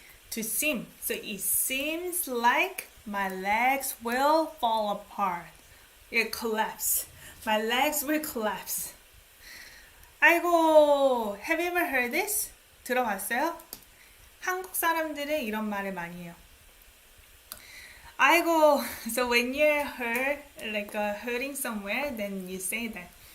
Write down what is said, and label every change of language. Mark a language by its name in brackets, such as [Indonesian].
[English] To seem. So it seems like my legs will fall apart. It collapse. My legs will collapse. 아이고, have you ever heard this? [Korean] 들어봤어요? 한국 사람들은 이런 말을 많이 해요. [English] 아이고, so when you're hurt, like hurting somewhere, then you say that.